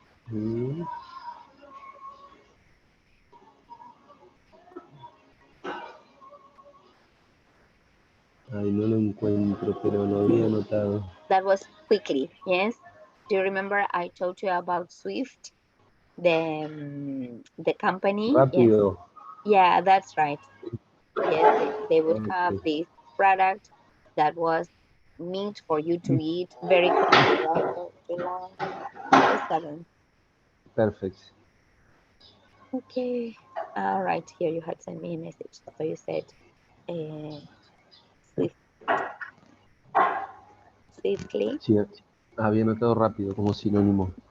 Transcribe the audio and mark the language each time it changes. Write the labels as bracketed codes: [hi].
[es] Mm, Ay, no lo encuentro, pero lo había anotado. [en] That was quickly. Yes. Do you remember I told you about Swift, the company? Yes. [es] Rápido. [en] Yeah, that's right. Yes, they would have Ok, this product that was meant for you to eat very quickly, right? So July the 7th. perfect. Okay. All right. Here you had sent me a message. So you said uh, swift, swiftly, [es] Sí, había anotado rápido como sinónimo.